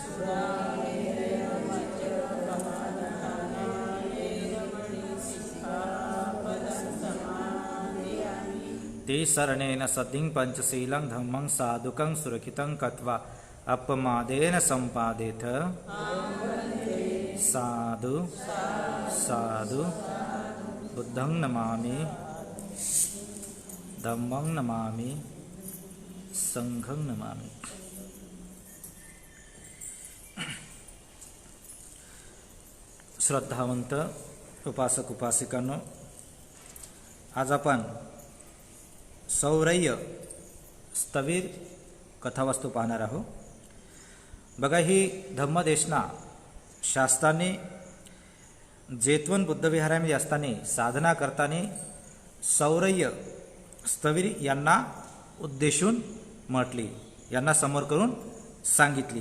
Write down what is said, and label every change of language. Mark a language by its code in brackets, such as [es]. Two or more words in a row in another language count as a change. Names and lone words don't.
[pi] ते शरणेन सतिं पंचशीलं धम्मं साधुकं सुरक्षितं कृत्वा अपमादेन संपादेथ। साधु साधु। बुद्धं नमामि, धम्मं नमामि, संघं नमामि। [mr] श्रद्धावंत उपासक उपासिकांनो, आज आपण सौरय्य स्थवीर कथावस्तू पाहणार आहोत। बघा, ही धम्मदेशना शास्त्राने जेतवन बुद्धविहारामध्ये असताना साधना करताना सौरय्य स्थवीर यांना उद्देशून म्हटली, यांना समोर करून सांगितली।